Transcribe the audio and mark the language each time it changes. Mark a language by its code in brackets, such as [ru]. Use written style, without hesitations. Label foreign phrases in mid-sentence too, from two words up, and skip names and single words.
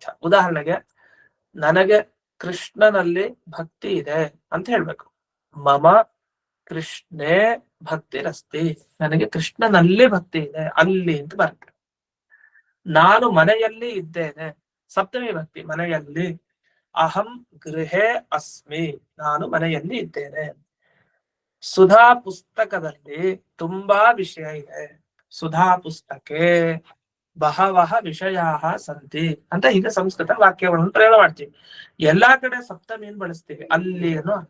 [kn] ಉದಾಹರಣೆಗೆ, ನನಗೆ ಕೃಷ್ಣನಲ್ಲಿ ಭಕ್ತಿ ಇದೆ ಅಂತ ಹೇಳ್ಬೇಕು. [sa] ಮಮ ಕೃಷ್ಣೇ ಭಕ್ತಿರಸ್ತಿ. [kn] ನನಗೆ ಕೃಷ್ಣನಲ್ಲಿ ಭಕ್ತಿ ಇದೆ, ಅಲ್ಲಿ ಅಂತ ಬರುತ್ತೆ. ನಾನು ಮನೆಯಲ್ಲಿ ಇದ್ದೇನೆ, ಸಪ್ತಮಿ ಭಕ್ತಿ, ಮನೆಯಲ್ಲಿ. [sa] ಅಹಂ ಗೃಹೇ ಅಸ್ಮಿ, [kn] ನಾನು ಮನೆಯಲ್ಲಿ ಇದ್ದೇನೆ. ಸುಧಾ ಪುಸ್ತಕದಲ್ಲಿ ತುಂಬಾ ವಿಷಯ ಇದೆ, [sa] ಸುಧಾ ಪುಸ್ತಕೆ ಬಹವಹ ವಿಷಯಾಹ ಸಂತಿ [kn] ಅಂತ ಹೀಗೆ ಸಂಸ್ಕೃತ ವಾಕ್ಯಗಳನ್ನು ಪ್ರಯೋಗ ಮಾಡ್ತೀವಿ. ಎಲ್ಲಾ ಕಡೆ ಸಪ್ತಮಿಯನ್ನು ಬಳಸ್ತೀವಿ, ಅಲ್ಲಿ ಅನ್ನೋ ಅರ್ಥ.